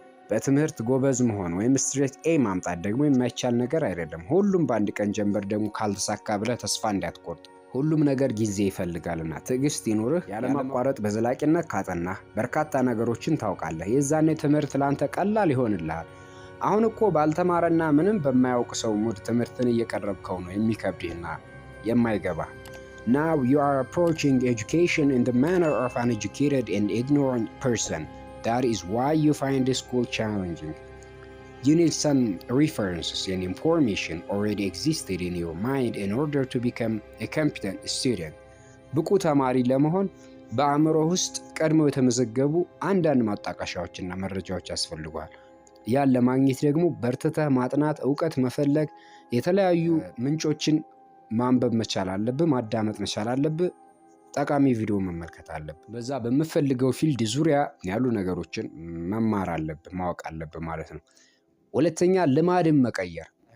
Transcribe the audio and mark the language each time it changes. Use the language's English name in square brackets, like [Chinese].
[Amharic] በትምህርት ጎበዝ መሆን ወይም ስትሬት ኤ ማምጣት ደግሞ የማይቻል ነገር አይደለም። ሁሉም በአንድ ቀን ጀንበር ደግሞ ካልተሳካ ብለህ ተስፋ እንዳትቆርጥ። ሁሉም ነገር ጊዜ ይፈልጋልና ትዕግስት ይኑርህ። ያለማቋረጥ በዘላቂነት ካጠናህ በርካታ ነገሮችን ታውቃለህ። የዛኔ ትምህርት ላንተ ቀላል ይሆንልሃል። አሁን እኮ ባልተማረና ምንም በማያውቅ ሰው ሙድ ትምህርትን እየቀረብከው ነው የሚከብድህና የማይገባ። [English] Now you are approaching education in the manner of an educated and ignorant person. That is why you find the school challenging. You need some references and information already existed in your mind in order to become a competent student. [Amharic] ብቁ ተማሪ ለመሆን በአእምሮ ውስጥ ቀድመው የተመዘገቡ አንዳንድ ማጣቀሻዎችና መረጃዎች ያስፈልጓል። ያን ለማግኘት ደግሞ በርትተህ ማጥናት፣ እውቀት መፈለግ፣ የተለያዩ ምንጮችን ማንበብ መቻል አለብህ፣ ማዳመጥ መቻል አለብህ፣ ጠቃሚ ቪዲዮ መመልከት አለብህ። በዛ በምፈልገው ፊልድ ዙሪያ ያሉ ነገሮችን መማር አለብህ፣ ማወቅ አለብህ ማለት ነው። ሁለተኛ ልማድን መቀየር።